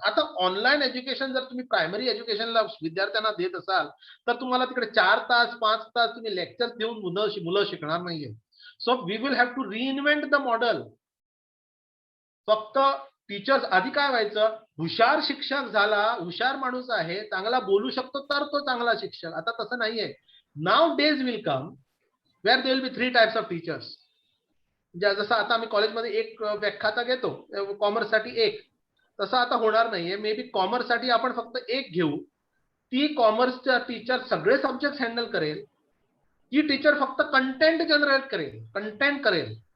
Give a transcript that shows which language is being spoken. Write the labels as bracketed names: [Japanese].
[Marathi] आता online education जर तुम्ही प्रायमरी एज्युकेशनला विद्यार्थ्यांना देत असाल तर तुम्हाला तिकडे 4 तास 5 तास तुम्ही लेक्चर देऊन मुलं शिकणार नाहीये. [English] So we will have to reinvent the model. [Marathi] फक्त टीचर्स आधी काय व्हायचं, हुशार शिक्षक झाला, हुशार माणूस आहे, चांगला बोलू शकतो तर तो चांगला शिक्षक. आता तसं नाहीये. [English] Now days will come where there will be 3 types of teachers. [Marathi] जसं आता आम्ही कॉलेजमध्ये एक व्याख्याता घेतो कॉमर्ससाठी एक, तसं आता होणार नाहीये. मे बी कॉमर्ससाठी आपण फक्त एक घेऊ. ती कॉमर्सच्या टीचर सगळे सब्जेक्ट हँडल करेल. ती टीचर फक्त कंटेंट जनरेट करेल.